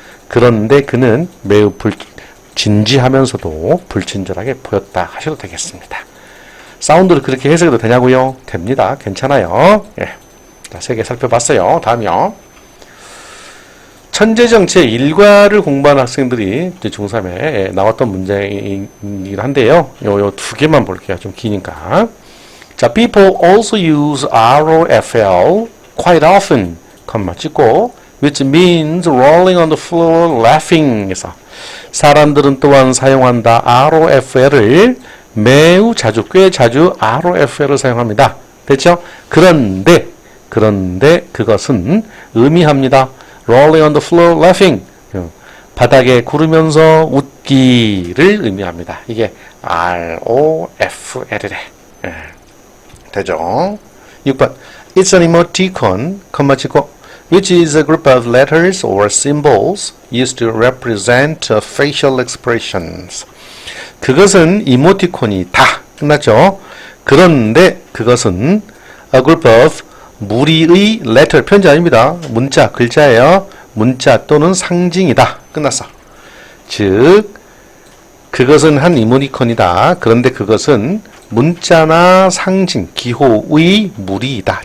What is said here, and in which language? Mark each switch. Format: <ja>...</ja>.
<ko>그런데 그는 매우 진지하면서도 불친절하게 보였다 하셔도 되겠습니다. 사운드를 그렇게 해석해도 되냐고요? 됩니다. 괜찮아요. 예. 자, 3개 살펴봤어요. 다음이요. 천재정 제1과를 공부하는 학생들이 중3에 나왔던 문제이긴 한데요. 요 2개만 볼게요. 좀 기니까. 자,</ko> <en>people also use ROFL quite often,</en> <ko>컴마 찍고,</ko> <en>which means rolling on the floor laughing</en> <ko>에서 사람들은 또한 사용한다. ROFL을 매우 자주, 꽤 자주 ROFL을 사용합니다. 됐죠? 그런데 그것은 의미합니다.</ko> <en>rolling on the floor laughing.</en> <ko>바닥에 구르면서 웃기를 의미합니다. 이게 ROFL이래. 되죠? 6번.</ko> <en>It's an emoticon,</en> <ko>컴마 찍고,</ko> <en>which is a group of letters or symbols used to represent facial expressions.</en> <ko>그것은 이모티콘이다. 끝났죠? 그런데 그것은</ko> <en>a group of</en> <ko>무리의</ko> <en>letter,</en> <ko>편지 아닙니다. 문자, 글자예요. 문자 또는 상징이다. 끝났어. 즉 그것은 한 이모티콘이다. 그런데 그것은 문자나 상징, 기호의 무리이다.</ko>